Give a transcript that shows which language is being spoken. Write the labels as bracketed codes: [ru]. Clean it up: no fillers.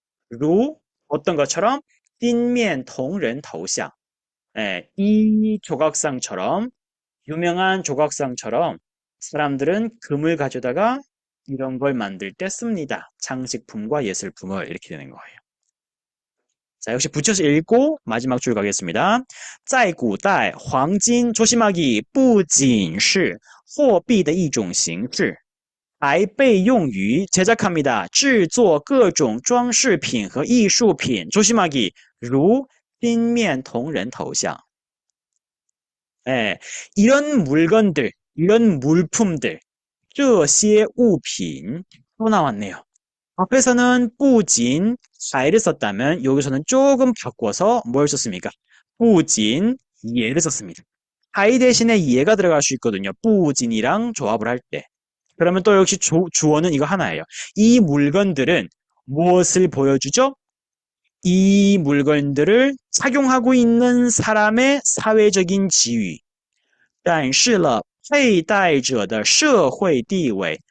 [ko] 루 어떤 것처럼 [zh] 金面同人头像 [ko] 예, 이 조각상처럼 유명한 조각상처럼 사람들은 금을 가져다가 이런 걸 만들 때 씁니다. 장식품과 예술품을 이렇게 되는 거예요. 자, 역시 붙여서 읽고 마지막 줄 가겠습니다. [zh] 在古代,黄金 [ko] 조심하기 [zh] 不仅是货币的一种形式,还被用于 [ko] 제작합니다. [zh] 制作各种装饰品和艺术品 [ko] 조심하기 [zh] 如金面铜人头像 [ko] 예, 이런 물건들, 이런 물품들, [zh] 这些物品 [ko] 또 나왔네요. 앞에서는 뿌진, 자이를 썼다면 여기서는 조금 바꿔서 뭘 썼습니까? 뿌진, 예를 썼습니다. 하이 대신에 예가 들어갈 수 있거든요. 뿌진이랑 조합을 할 때. 그러면 또 역시 주어는 이거 하나예요. 이 물건들은 무엇을 보여주죠? 이 물건들을 착용하고 있는 사람의 사회적인 지위, [zh] 展示了佩戴者的社会地位.